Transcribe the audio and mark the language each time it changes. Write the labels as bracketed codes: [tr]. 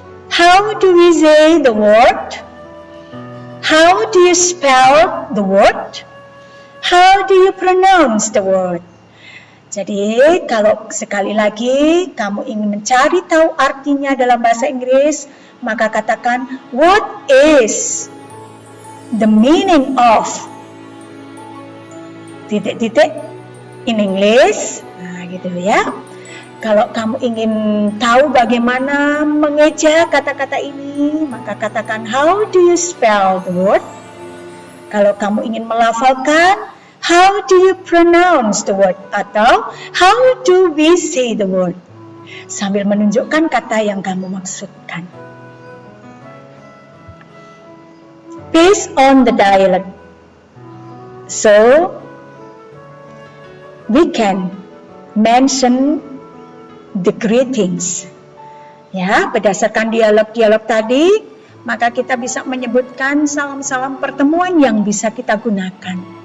[en] How do we say the word? How do you spell the word? How do you pronounce the word? [id] Jadi kalau sekali lagi kamu ingin mencari tahu artinya dalam bahasa Inggris, maka katakan [en] what is the meaning of [id] titik-titik [en] in English. [id] Nah, gitu ya. Kalau kamu ingin tahu bagaimana mengeja kata-kata ini, maka katakan [en] how do you spell the word? [id] Kalau kamu ingin melafalkan, [en] how do you pronounce the word? [id] Atau [en] how do we say the word? [id] Sambil menunjukkan kata yang kamu maksudkan. [en] Based on the dialect. So, we can mention the greetings. [id] Ya, berdasarkan dialog-dialog tadi, maka kita bisa menyebutkan salam-salam pertemuan yang bisa kita gunakan.